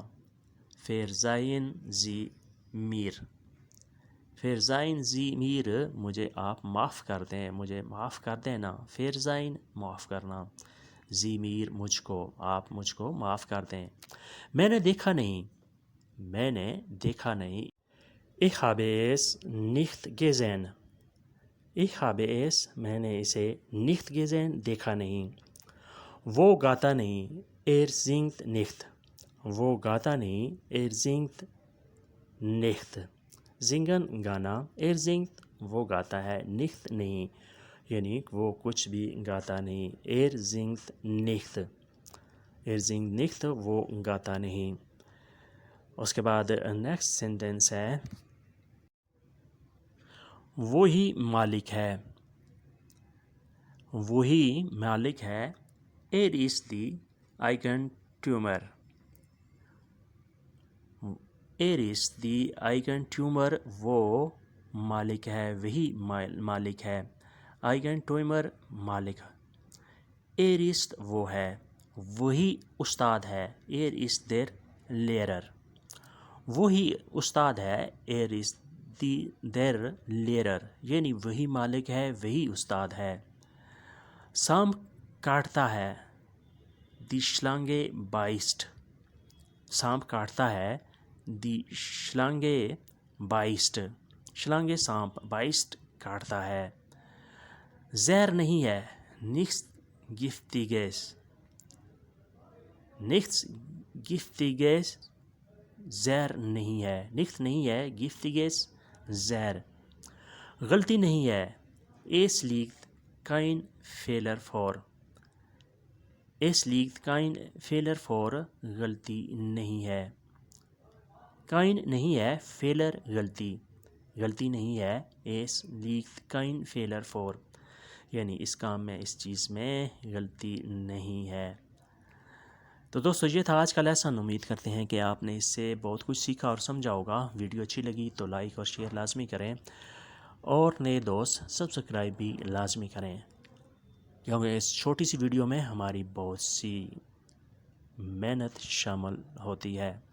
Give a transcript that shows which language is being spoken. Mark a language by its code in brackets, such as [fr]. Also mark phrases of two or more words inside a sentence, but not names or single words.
[de] Verzeihen Sie mir. Verzeihen Sie mir [ur] مجھے آپ معاف کر دیں, مجھے معاف کر دینا. فرزائن معاف کرنا. [de] Sie mir [ur] مجھ کو, آپ مجھ کو معاف کر دیں. میں نے دیکھا نہیں. میں نے دیکھا نہیں. [de] Ich habe es nicht gesehen. Ich habe es [ur] میں نے اسے [de] nicht gesehen [ur] دیکھا نہیں. وہ گاتا نہیں. [de] Er singt nicht. [ur] وہ گاتا نہیں. [de] Er singt nicht. [ur] Singen گانا. [de] Er singt [ur] وہ گاتا ہے. Nicht نہیں, یعنی وہ کچھ بھی گاتا نہیں. [de] Er singt nicht. Er singt nicht [ur] وہ گاتا نہیں. اس کے بعد [en] next sentence [ur] ہے وہی مالک ہے. وہی مالک ہے. [de] Er ist die Eigentümer. Er ist die Eigentümer [ur] وہ مالک ہے, وہی مالک ہے. Eigentümer مالک. [de] Er ist [ur] وہ ہے. وہی استاد ہے. [de] Er ist der Lehrer. [ur] وہی استاد ہے. [de] Er ist der Lehrer [ur] یعنی وہی مالک ہے, وہی استاد ہے. سانپ کاٹتا ہے. [de] Die Schlange beißt. [ur] سانپ کاٹتا ہے. [de] Die Schlange beißt. [ur] Schlange سانپ, beißt کاٹتا ہے. زہر نہیں ہے. [de] Nichts Giftiges. Nichts Giftiges [ur] زہر نہیں ہے. [de] Nichts [ur] نہیں ہے. Giftiges زہر. غلطی نہیں ہے. [de] Es liegt kein Fehler vor. Es liegt kein Fehler vor [ur] غلطی نہیں ہے. Kein نہیں ہے. Fehler غلطی. غلطی نہیں ہے. [de] Es liegt kein Fehler vor [ur] یعنی اس کام میں, اس چیز میں غلطی نہیں ہے. تو دوستو یہ تھا آج کا لیسن. امید کرتے ہیں کہ آپ نے اس سے بہت کچھ سیکھا اور سمجھا ہوگا. ویڈیو اچھی لگی تو لائک اور شیئر لازمی کریں, اور نئے دوست سبسکرائب بھی لازمی کریں, کیونکہ اس چھوٹی سی ویڈیو میں ہماری بہت سی محنت شامل ہوتی ہے.